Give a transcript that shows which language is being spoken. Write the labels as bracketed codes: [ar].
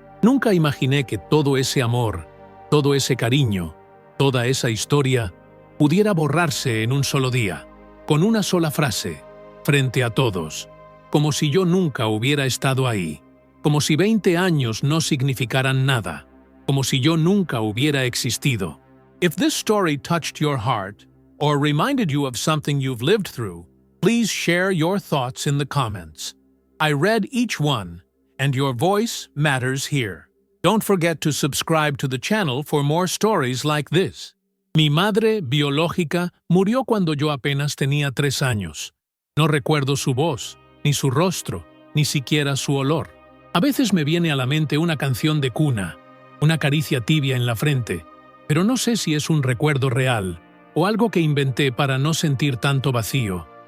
[es] Nunca imaginé que todo ese amor, todo ese cariño, toda esa historia pudiera borrarse en un solo día, con una sola frase, frente a todos, como si yo nunca hubiera estado ahí, como si 20 años no significaran nada, como si yo nunca hubiera existido. [en] If this story touched your heart or reminded you of something you've lived through, please share your thoughts in the comments. I read each one, and your voice matters here. Don't forget to subscribe to the channel for more stories like this. [es] Mi madre biológica murió cuando yo apenas tenía 3 años. No recuerdo su voz, ni su rostro, ni siquiera su olor. A veces me viene a la mente una canción de cuna, una caricia tibia en la frente, pero no sé si es un recuerdo real o algo que inventé para no sentir tanto vacío.